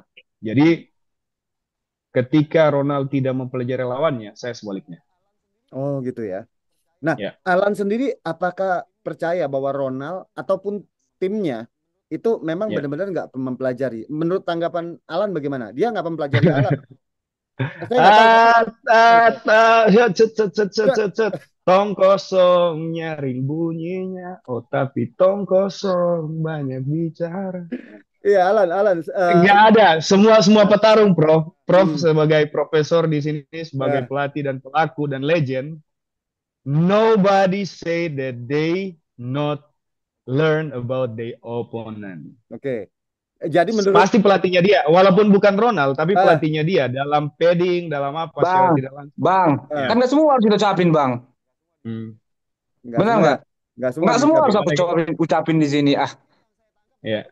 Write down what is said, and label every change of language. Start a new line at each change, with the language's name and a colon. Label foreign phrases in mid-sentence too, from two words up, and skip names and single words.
Indonesian: Jadi ketika Ronald tidak mempelajari lawannya, saya sebaliknya. Oh gitu ya. Nah, Ya. Alan sendiri apakah percaya bahwa Ronald ataupun timnya itu memang Ya. benar-benar nggak mempelajari? Menurut tanggapan Alan bagaimana? Dia nggak mempelajari Alan. Saya nggak tahu. Saya Cet, cet, cet, cet, nggak- cet, cet. Tong kosong nyaring bunyinya, oh tapi tong kosong banyak bicara. Iya, Alan. Nggak ada, semua petarung, Prof. Prof Hmm, sebagai profesor di sini, sebagai ya, pelatih dan pelaku dan legend,
English: nobody say that they not learn about the opponent.
Indonesian: oke. Jadi menurut Pasti pelatihnya dia, walaupun bukan Ronald, tapi ah, pelatihnya dia dalam padding, dalam apa secara Bang, tidak langsung. Bang, ah, kan Ya. nggak semua harus kita ucapin, Bang. Hmm. nggak Benar semua, nggak? nggak semua Nggak semua harus diucapin. aku Gimana gitu? ucapin di sini. Ah, Ya.